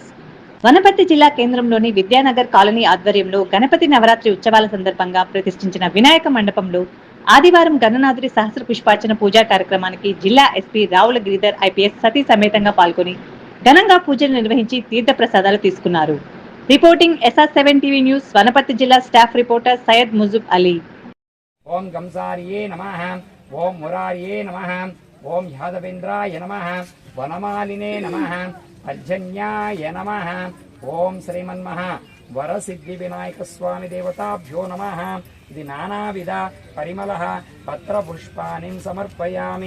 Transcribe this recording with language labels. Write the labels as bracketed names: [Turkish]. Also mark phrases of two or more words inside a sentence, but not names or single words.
[Telugu] వనపర్తి జిల్లా కేంద్రంలోని విద్యానగర్ కాలనీ ఆధ్వర్యంలో గణపతి నవరాత్రి ఉత్సవాల సందర్భంగా ప్రతిష్ఠించిన వినాయక మండపంలో ఆదివారం గణనాథుడి సహస్ర పుష్పార్చన పూజా కార్యక్రమానికి జిల్లా ఎస్పీ రావుల గిరిధర్ IPS సతీ సమేతంగా పాల్గొని ఘనంగా పూజలు నిర్వహించి తీర్థ ప్రసాదాలు తీసుకున్నారు. రిపోర్టింగ్ SR7 [English] TV news [Telugu] వనపర్తి జిల్లా [English] staff reporter [Telugu] సయ్యద్ ముజుబ్ అలీ. [Sanskrit] ओम गंसारिये नमः, ओम मुरारिये नमः, ओम यादवेन्द्राय नमः, वनमालिने नमः, पर्जन्याय नमः, ओम श्रीमन्मः वरसिद्धि विनायक स्वामी देवताभ्यो नमः. इति नानाविध परिमलः पत्रपुष्पाणिं समर्पयामि.